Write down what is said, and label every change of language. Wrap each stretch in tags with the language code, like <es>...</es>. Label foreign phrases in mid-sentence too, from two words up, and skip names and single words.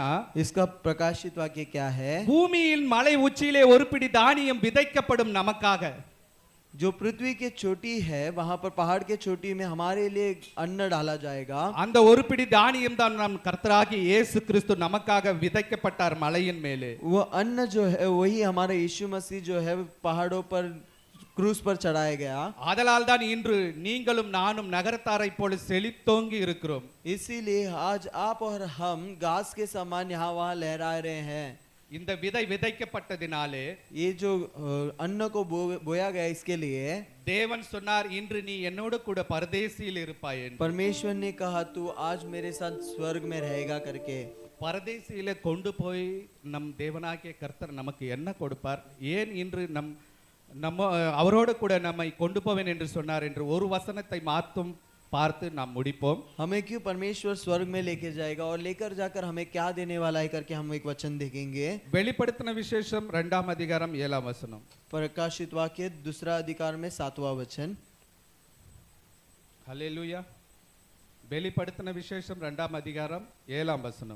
<hi>इसका प्रकाशित वाक्य क्या है?</hi> <ta>பூமியின் மலை உச்சியிலே ஒரு பிடி தானியம் விதைக்கப்படும் நமக்காக.</ta> <hi>जो पृथ्वी के चोटी है वहां पर पहाड़ के चोटी में हमारे लिए अन्न डाला जाएगा.</hi> <ta>அந்த ஒரு பிடி தானியம் தான் நம் கர்த்தராகிய இயேசு கிறிஸ்து நமக்காக விதைக்கப்பட்டார் மலையின் மேலே.</ta> <hi>वो अन्न जो है वही हमारा यीशु मसीह जो है पहाड़ों पर क्रूस पर चढ़ाया गया.</hi> <ta>ஆதலால் தான் இன்று நீங்களும் நானும் நகரத்தாரை போல செழித்தோங்கி இருக்கிறோம்.</ta> <hi>इसीलिए आज आप और हम घास के समान यहाँ वहाँ लहरा रहे हैं.</hi> <ta>இந்த விதை விதைக்கப்பட்டதினாலே</ta> <hi>ये जो अन्न को बोया गया इसके लिए</hi> <ta>தேவன் சொன்னார் இன்று நீ என்னோடு கூட பரதேசியில் இருப்பாய் என்று.</ta> <hi>परमेश्वर ने कहा तू आज मेरे साथ स्वर्ग में रहेगा करके.</hi> <ta>பரதேசியில கொண்டு போய் நம் தேவனாகிய கர்த்தர் நமக்கு என்ன கொடுப்பார்? ஏன் இன்று நம்ம அவரோடு கூட நம்மை கொண்டு போவேன் என்று சொன்னார் என்று ஒரு வசனத்தை மாத்தும் பார்த்து நாம் முடிப்போம்.</ta> <hi>हमें क्यों परमेश्वर स्वर्ग में लेके जाएगा और लेकर जाकर हमें क्या देने वाला है करके हम एक वचन देखेंगे.</hi> <ta>வெளிப்படுத்தின விசேஷம் 2ஆம் அதிகாரம் 7ஆம் வசனம்.</ta> <hi>प्रकाशित वाक्य 2 अधिकार में 7वां वचन.</hi> <ta>ஹல்லேலூயா. வெளிப்படுத்தின விசேஷம் 2ஆம் அதிகாரம் 7ஆம் வசனம்.</ta>